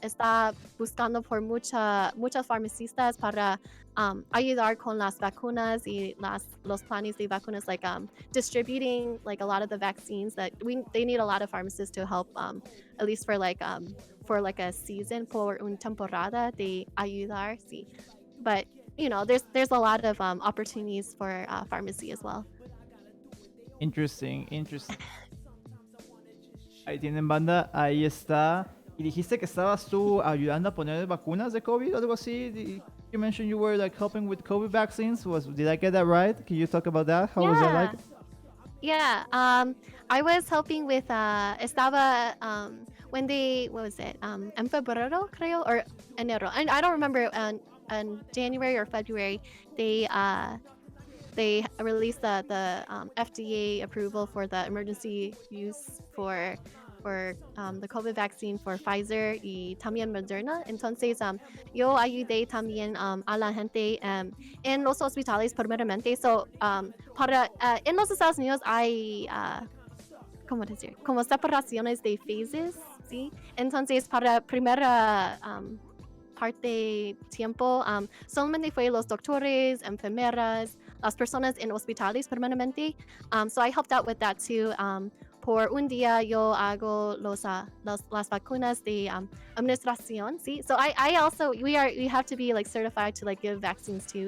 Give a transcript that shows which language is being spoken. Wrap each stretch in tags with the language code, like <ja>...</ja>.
<es>Está buscando por muchas farmacistas para ayudar con las vacunas y los planes de vacunas,</es> <en>distributing like a lot of the vaccines that they need a lot of pharmacists to help, at least for a season,</en> <es>por una temporada de ayudar, sí.</es> <en>But there's a lot of opportunities for pharmacy as well. Interesting.</en> <es>Ahí tienen, banda, ahí está. Y dijiste que estabas tú ayudando a poner vacunas de COVID o algo así.</es> <en>You mentioned you were like helping with COVID vaccines. Did I get that right? Can you talk about that? How was that like? Yeah, I was helping with</en> <es>estaba</es> <en>when they, what was it?</en> <es>En febrero, creo, or enero.</es> <en>And I don't remember. In January or February, they released the FDA approval for the emergency use for the COVID vaccine for Pfizer</en> <es>y también</es> <en>Moderna.</en> <es>Entonces, yo ayudé también a la gente en los hospitales primeramente. So, en los Estados Unidos hay, ¿cómo decir? Como separaciones de phases, ¿sí? Entonces, para primera parte tiempo, solamente fue los doctores, enfermeras, las personas en hospitales permanentemente.</es> <en>So I helped out with that too.</en> <es>Por un día yo hago las vacunas de administración, ¿sí?</es> <en>So I also, we have to be like certified to like give vaccines too.</en>